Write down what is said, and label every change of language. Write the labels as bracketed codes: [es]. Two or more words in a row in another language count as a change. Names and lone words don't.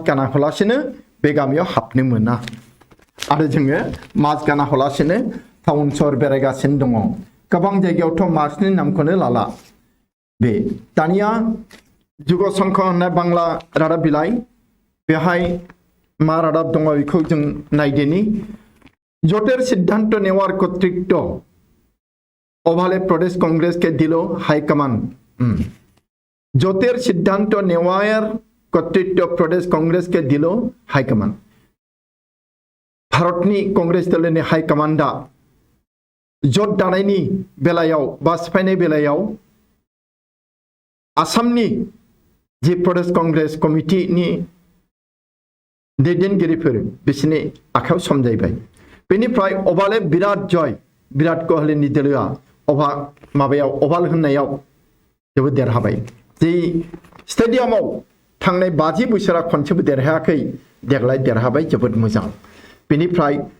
[brx] गानालासिनो बे गामियाव हाबनो मोना आरो जोङो मास्क गानालासिनो टाउन सहर बेरायगासिनो दङ गोबां जायगायावथ' मास्कनि नामखौनो लाला बे दानिया जुग संख होननाय बांला रादाब बिलाइ बेहाय मा रादाब दङ बेखौ जों नायदिनि [bn] জোটের সিদ্ধান্ত নেওয়ার কর্তৃত্ব ওভালে প্রদেশ কংগ্রেসকে দিল হাইকমান্ড জোটের সিদ্ধান্ত নেওয়ার কর্তৃত্ব প্রদেশ কংগ্রেসকে দিল হাইকমান্ড [brx] भारतनि कंग्रेस दलनि हाइकमान्डा जट दानायनि बेलायाव बा सिफायनाय बेलायाव आसामनि जि प्रदेश कंग्रेस कमिटिनि दैदेनगिरिफोर बिसोरनि आखायाव समजायबाय बेनिफ्राय अभाले बिराट जय विराट कोहलीनि दोलोआ माबायाव अभाल होननायाव जोबोद देरहाबाय जि स्टेडियामाव थांनाय 50 बोसोरा खनसेबो देरहायाखै देग्लाय देरहाबाय जोबोद मोजां बेनिफ्राय